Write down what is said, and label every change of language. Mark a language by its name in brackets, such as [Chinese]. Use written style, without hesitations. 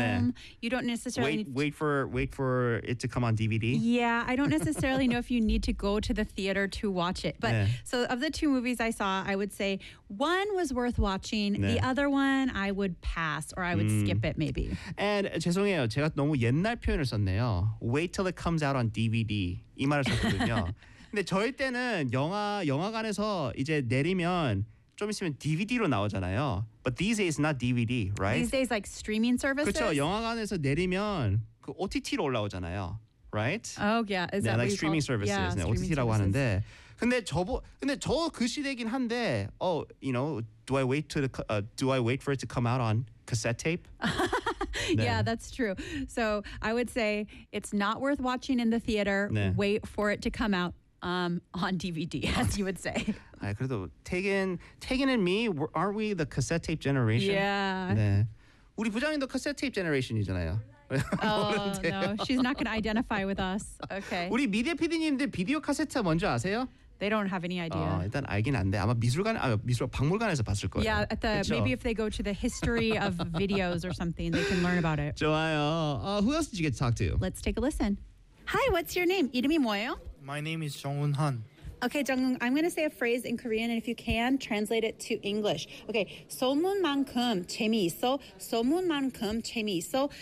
[Korean] 네. [English] You don't necessarily wait for it to come on DVD. Yeah, I don't necessarily know if you need to go to the theater to watch it. But [Korean] 네. [English] So of the two movies I saw, I would say one was worth watching. [Korean] 네. [English] The other one I would pass or I would skip it maybe. [Korean] And 죄송해요. 제가 너무 옛날 표현을 썼네요. [English] Wait till it comes out on DVD. [Korean] 이 말을 썼거든요. 근데 저희 때는 영화관에서 이제 내리면 좀 있으면 DVD로 나오잖아요. [English] But these days not DVD, right? These days like streaming services. [Korean] 그렇죠. 영화관에서 내리면 그 OTT로 올라오잖아요. [English] Right? Oh yeah. Is [Korean] 네, [English] that like streaming services. Yeah, [Korean] 네, [English] streaming [Korean] OTT라고 [English] services. [Korean] 하는데 근데 저 그 시대긴 한데 [English] oh, you know, do I wait for it to come out on cassette tape? No. Yeah, that's true. So I would say it's not worth watching in the theater. [Korean] 네. [English] Wait for it to come out on DVD, as you would say. [Korean] 아, 그래도 [English] Taegin and me, aren't we the cassette tape generation? Yeah. [Korean] 네. 우리 부장님도 [English] cassette tape generation [Korean] 이잖아요. [English] Oh, no. She's not going to identify with us. Okay. [Korean] 우리 미디어 PD님들 비디오 카세트 먼저 아세요? [English] They don't have any idea. [Korean] 일단 알긴 한데 아마 박물관에서 봤을 거예요. [English] Yeah, maybe if they go to the history of videos or something, they can learn about it. [Korean] 좋아요. [English] Who else did you get to talk to? Let's take a listen. Hi, what's your name? [Korean] 이름이 뭐예요? [English] My name is Jeongun Han. Okay, Jeongun, I'm going to say a phrase in Korean, and if you can, translate it to English. [Korean] Okay, 소문만큼 재미있어. 소문만큼 재미있어.